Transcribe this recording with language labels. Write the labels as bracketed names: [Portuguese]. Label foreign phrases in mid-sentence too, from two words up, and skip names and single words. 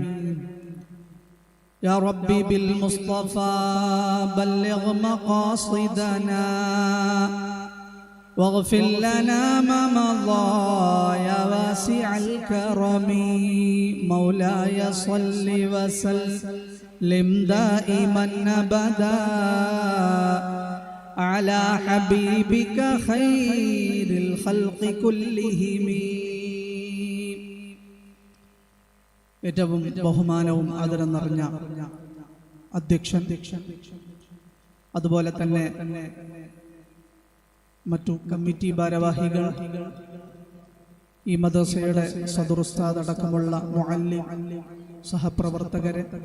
[Arabic] يا ربي بالمصطفى بلغ مقاصدنا واغفر لنا ما مضى يا واسع الكرم. مولاي صل وسلم دائما أبدا على حبيبك خير الخلق كلهم. [Malayalam] ഏറ്റവും ബഹുമാനവും ആദരവും നിറഞ്ഞ അധ്യക്ഷൻ, അതുപോലെ തന്നെ മറ്റു കമ്മിറ്റി ഭാരവാഹികൾ, ഈ മദ്രസയുടെ സദർ ഉസ്താദ് അടക്കമുള്ള മുഅല്ലിം സഹപ്രവർത്തകരെ,